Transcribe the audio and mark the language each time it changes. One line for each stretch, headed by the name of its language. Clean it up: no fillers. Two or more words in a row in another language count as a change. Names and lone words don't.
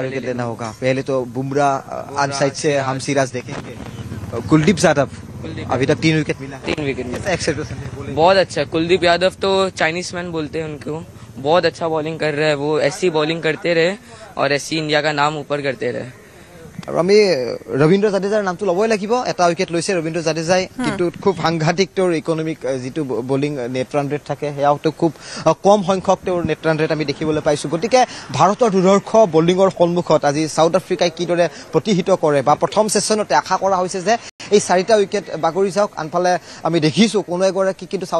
Hindi: विकेट लेना होगा पहले तो बुमराह
English: on side
Hindi: से हम सिराज देखेंगे कुलदीप यादव अभी तक 3 विकेट मिला बहुत अच्छा कुलदीप यादव तो
English: Chinese man
Hindi: बोलते हैं उनको बहुत अच्छा बॉलिंग कर रहा है वो ऐसी बॉलिंग करते रहे और ऐसी इंडिया का नाम ऊपर करते रहे
Assamese: আৰু আমি ৰবীন্দ্ৰ জাদেজাৰ নামটো ল'বই লাগিব এটা উইকেট লৈছে ৰবীন্দ্ৰ জাদেজাই কিন্তু খুব সাংঘাতিক তেওঁৰ ইকনমিক যিটো
English: bowling net run rate
Assamese: থাকে সেয়াও খুব কম সংখ্যক তেওঁৰ
English: net run rate
Assamese: আমি দেখিবলৈ পাইছোঁ গতিকে ভাৰতৰ দুৰ্ধৰ্ষ বলিঙৰ সন্মুখত আজি সাউথ আফ্ৰিকাই কিদৰে প্ৰতিহিত কৰে বা প্ৰথম ছেশ্যনতে আশা কৰা হৈছে যে এই 4টা উইকেট বাগৰি যাওক আনফালে আমি দেখিছোঁ কোনো এগৰাকী কিন্তু সাউথ